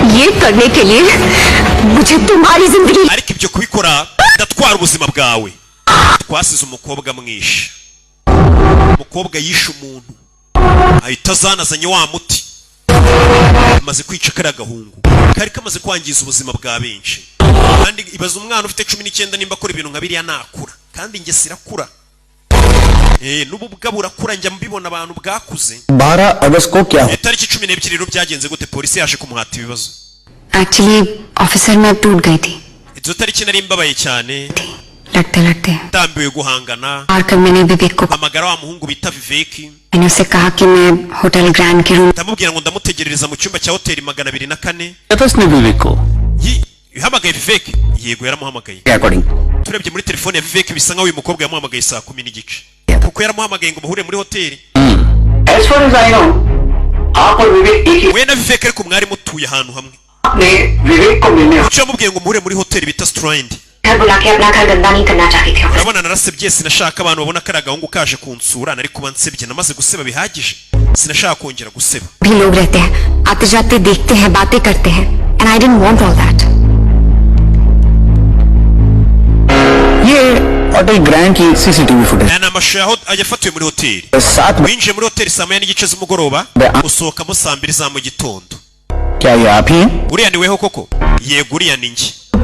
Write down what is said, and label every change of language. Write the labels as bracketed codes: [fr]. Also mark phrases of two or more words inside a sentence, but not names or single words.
[rw] ariko ibyo kubikora ndatwara ubuzima bwawe twasize umukobwa mwishe umukobwa yishe umuntu ahita azanazanye wa muti amaze kwica kariya gahungu kari kamaze kwangiza ubuzima bwa benshi kandi ibaza umwana ufite 19 nimba akora ibintu nka biriya nakura kandi njye sirakura n'ububwa burakura njya mbibona abantu bwakuze [hi] 12 अगस्त को क्या [rw] tariki 12 rero byagenze gute polisi yaje kumuhata ibibazo [en] actually officer [hi] मैं टूट गई थी [rw] izo tariki nari mbabaye cyane [hi] लड़ते लड़ते [rw] ndambiwe guhangana [hi] आकर मैंने विवेक को [rw] amagara wa muhungu bita Vivek [hi] मैंने उसे कहा कि मैं होटल ग्रैंड के रूम [rw] ndamubwira ngo ndamutegerereza mu cyumba cya hoteli 204 [hi] उसने विवेक को [rw] yahamagaye Vivek yego yaramuhamagaye अकॉर्डिंग turebye muri telefone ya Vivek bisa nkaho uyu mukobwa yamuhamagaye saa 10 n'igice kuko yaramuhamagaye ngo muhure muri hoteli [en] As far as I know, [hi] आप और विवेक एक ही [rw] we na Vivek ariko mwari mutuye ahantu hamwe [hi] आपने विवेक को मिलने [rw] icyo yamubwiye ngo muhure muri hoteli bita Strand [hi] घर बुला के अपना घर गंदा नहीं करना चाहती थी [rw] urabona narasebye sinashaka abantu babona ko ari agahungu kaje kunsura nari kuba nsebye namaze guseba bihagije sinashaka kongera guseba [hi] भी लोग रहते हैं आते जाते देखते हैं बातें करते हैं [en] and I didn't want all that [hi] ये होटल ग्रैंड की [en] CCTV footage [rw] aya ni amashusho yafatiwe muri hoteli [hi] साथ में [rw] winjiye muri hoteli saa 9 n'igice z'umugoroba usohokamo saa 2 za mu gitondo [hi] क्या ये आप ही हैं [rw] uriya ni weho koko yego uriya ni njye